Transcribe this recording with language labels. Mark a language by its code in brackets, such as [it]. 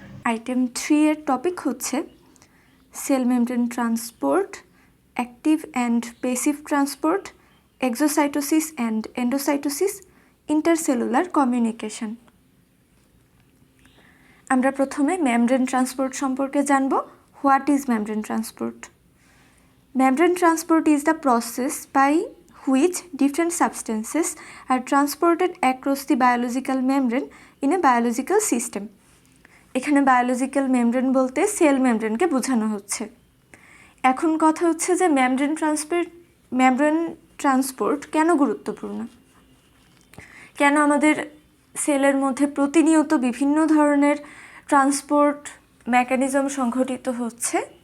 [bn] Item 3 এর topic হচ্ছে cell membrane transport, active and passive transport, exocytosis and endocytosis, intercellular communication. আমরা প্রথমে membrane transport সম্পর্কে জানব। [en] What is membrane transport? Membrane transport is the process by which different substances are transported across the biological membrane in a biological system. [bn] এখানে biological membrane বলতে sell মেমব্রেনকে বোঝানো হচ্ছে। এখন কথা হচ্ছে যে মেমব্রেন ট্রান্সপোর্ট কেন গুরুত্বপূর্ণ, কেন আমাদের সেলের মধ্যে প্রতিনিয়ত বিভিন্ন ধরনের ট্রান্সপোর্ট মেকানিজম সংঘটিত হচ্ছে।